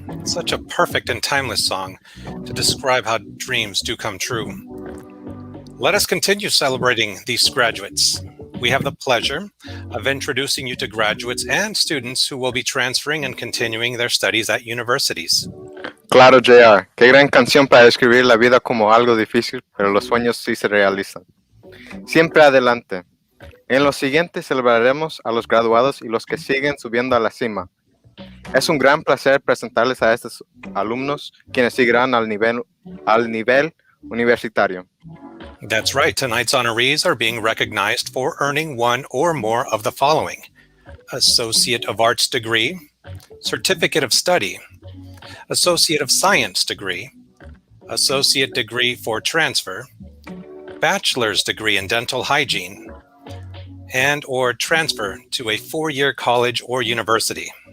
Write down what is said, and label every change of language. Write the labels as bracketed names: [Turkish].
[English] Such a perfect and timeless song to describe how dreams do come true. Let us continue celebrating these graduates. We have the pleasure of introducing you to graduates and students who will be transferring and continuing their studies at universities. [Spanish] Claro, JR. Qué gran canción para describir la vida como algo difícil, pero los sueños sí se realizan. Siempre adelante. En lo siguiente celebraremos a los graduados y los que siguen subiendo a la cima. Es un gran placer presentarles a estos alumnos quienes seguirán al nivel universitario. [English] That's right. Tonight's honorees are being recognized for earning one or more of the following: Associate of Arts degree, Certificate of Study, Associate of Science degree, Associate degree for transfer, Bachelor's degree in dental hygiene, and or transfer to a 4-year college or university.